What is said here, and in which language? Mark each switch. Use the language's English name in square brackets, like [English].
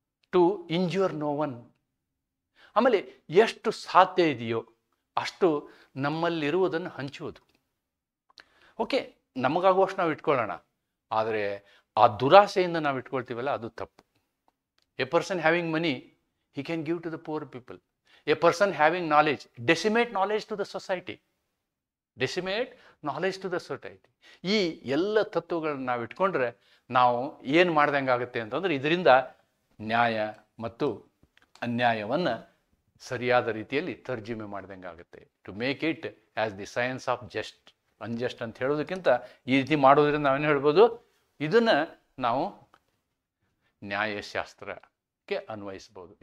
[English] To injure no one. [Kannada] ಆಮೇಲೆ ಎಷ್ಟು ಸಾಧ್ಯ ಇದೆಯೋ ಅಷ್ಟು ನಮ್ಮಲ್ಲಿರುವುದನ್ನು ಹಂಚುವುದು. ಓಕೆ, ನಮಗಾಗುವಷ್ಟು ನಾವು ಇಟ್ಕೊಳ್ಳೋಣ, ಆದರೆ ಆ ದುರಾಸೆಯಿಂದ ನಾವು ಇಟ್ಕೊಳ್ತೀವಲ್ಲ ಅದು ತಪ್ಪು. [English] A person having money, he can give to the poor people. A person having knowledge, decimate knowledge to the society. Decimate knowledge to the society. [Kannada] ಈ ಎಲ್ಲ ತತ್ವಗಳನ್ನ ನಾವು ಇಟ್ಕೊಂಡ್ರೆ ನಾವು ಏನು ಮಾಡ್ದಂಗೆ ಆಗುತ್ತೆ ಅಂತಂದ್ರೆ, ಇದರಿಂದ ನ್ಯಾಯ ಮತ್ತು ಅನ್ಯಾಯವನ್ನು ಸರಿಯಾದ ರೀತಿಯಲ್ಲಿ ತರ್ಜುಮೆ ಮಾಡ್ದಂಗೆ ಆಗುತ್ತೆ. [English] to make it as the science of just, unjust [Kannada] ಅಂತ ಹೇಳೋದಕ್ಕಿಂತ ಈ ರೀತಿ ಮಾಡೋದ್ರಿಂದ ನಾವೇನು ಹೇಳ್ಬೋದು, ಇದನ್ನು ನಾವು ನ್ಯಾಯಶಾಸ್ತ್ರಕ್ಕೆ ಅನ್ವಯಿಸ್ಬೋದು.